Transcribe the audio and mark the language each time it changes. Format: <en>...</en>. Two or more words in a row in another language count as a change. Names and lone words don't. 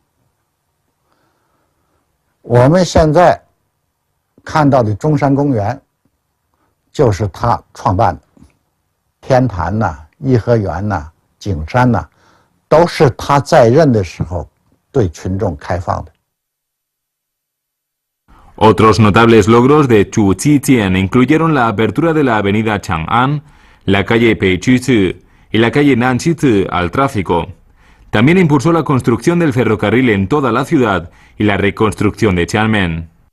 <zh>我们现在看到的中山公园，就是他创办的。天坛呐、颐和园呐、景山呐，都是他在任的时候对群众开放的。</zh> <es>Otros notables logros de Chu Qiqian incluyeron la apertura de la avenida Chang'an, la calle Peiqizi y la calle Nanqizi al tráfico. También impulsó la construcción del ferrocarril en toda la ciudad y la reconstrucción de Xiamen.</es>